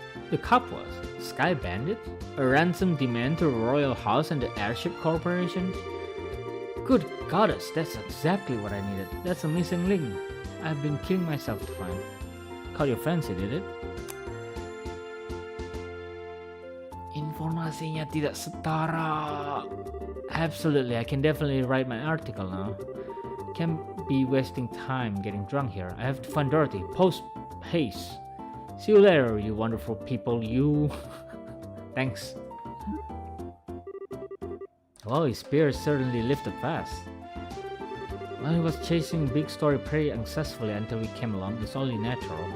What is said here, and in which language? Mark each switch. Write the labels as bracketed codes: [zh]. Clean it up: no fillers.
[en] The cup was Sky Bandit? A ransom demand to Royal House and the Airship Corporation? Good goddess, that's exactly what I needed. That's a missing link I've been killing myself to find. Caught your fancy, did it? [id] Informasinya tidak setara. [en] Absolutely, I can definitely write my article now. Can't be wasting time getting drunk here. I have to find Dorothy. Post haste. See you later, you wonderful people. You. Thanks. Well, his spirits certainly lifted fast. Well, he was chasing big story pretty unsuccessfully until we came along. It's only natural.